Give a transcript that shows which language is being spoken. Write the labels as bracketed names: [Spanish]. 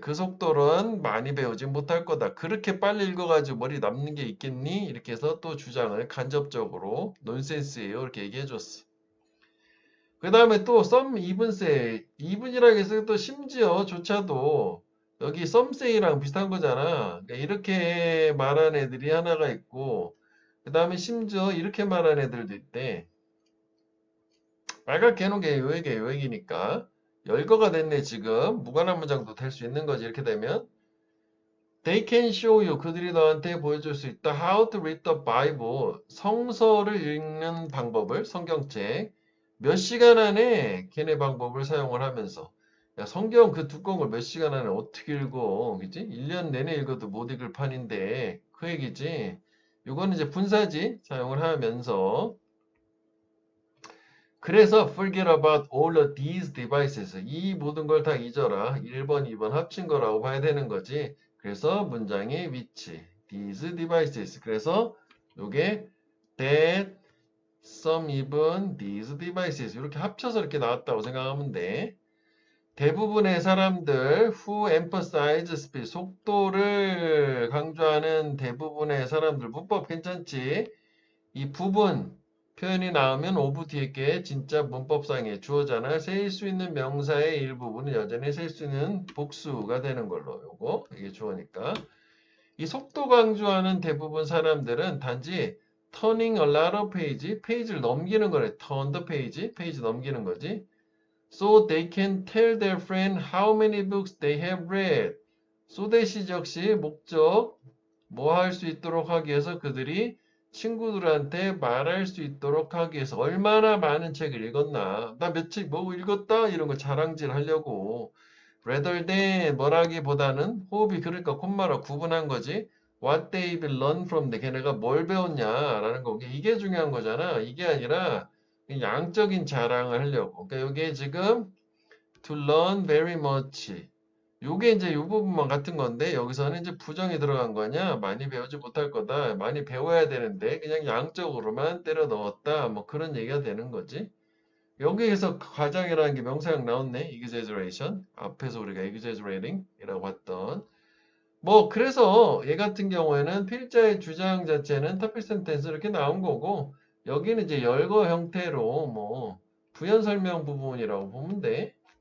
[Korean] 그 속도로는 많이 배우지 못할 거다. 그렇게 빨리 읽어가지고 머리 남는 게 있겠니? 이렇게 해서 또 주장을 간접적으로 논센스예요. 이렇게 얘기해줬어. 그 다음에 또 [English] some even say. [Korean] even이라고 해서 또 심지어 조차도 여기 some say랑 비슷한 거잖아. 그러니까 이렇게 말한 애들이 하나가 있고 그 다음에 심지어 이렇게 말한 애들도 있대. 빨갛게 해놓은 게 요액이니까 열거가 됐네 지금. 무관한 문장도 될 수 있는 거지 이렇게 되면. [English] They can show you. [Korean] 그들이 너한테 보여줄 수 있다. [English] How to read the Bible. [Korean] 성서를 읽는 방법을 성경책. 몇 시간 안에 걔네 방법을 사용을 하면서. 야, 성경 그 두꺼운 걸 몇 시간 안에 어떻게 읽어? 그지? 1년 내내 읽어도 못 읽을 판인데. 그 얘기지. 이거는 이제 분사지 사용을 하면서. [English] 그래서 forget about all of these devices. [Korean] 이 모든 걸 다 잊어라. 1번, 2번 합친 거라고 봐야 되는 거지. 그래서 문장의 위치. these devices. 그래서 요게 that, some, even, these devices. 이렇게 합쳐서 이렇게 나왔다고 생각하면 돼. 대부분의 사람들 [English] who emphasize speed. [Korean] 속도를 강조하는 대부분의 사람들. 문법 괜찮지? 이 부분 표현이 나오면 오브 뒤에 게 진짜 문법상의 주어잖아. 세일 수 있는 명사의 일부분은 여전히 세일 수 있는 복수가 되는 걸로. 요거 이게 주어니까. 이 속도 강조하는 대부분 사람들은 단지 [English] turning a lot of page, [Korean] 페이지를 넘기는 거래. [English] turn the page, [Korean] 페이지 넘기는 거지. [English] So they can tell their friend how many books they have read. [Korean] so that 역시 목적 뭐 할 수 있도록 하기 위해서 그들이 친구들한테 말할 수 있도록 하기 위해서 얼마나 많은 책을 읽었나. 나 몇 책 뭐 읽었다 이런 거 자랑질 하려고. [English] rather than [Korean] 뭐라기보다는 호흡이 그러니까 콤마로 구분한 거지. [English] what they've learned from the [Korean] 걔네가 뭘 배웠냐라는 거. 이게 중요한 거잖아. 이게 아니라 양적인 자랑을 하려고. 그러니까 이게 지금 [English] to learn very much. [Korean] 요게 이제 요 부분만 같은 건데 여기서는 이제 부정이 들어간 거냐? 많이 배우지 못할 거다. 많이 배워야 되는데 그냥 양적으로만 때려 넣었다. 뭐 그런 얘기가 되는 거지. 여기에서 과장이라는 게 명사형 나왔네. exaggeration. 앞에서 우리가 exaggerating 이라고 봤던. 뭐 그래서 얘 같은 경우에는 필자의 주장 자체는 topic sentence 이렇게 나온 거고 여기는 이제 열거 형태로 뭐 부연 설명 부분이라고 보면 돼.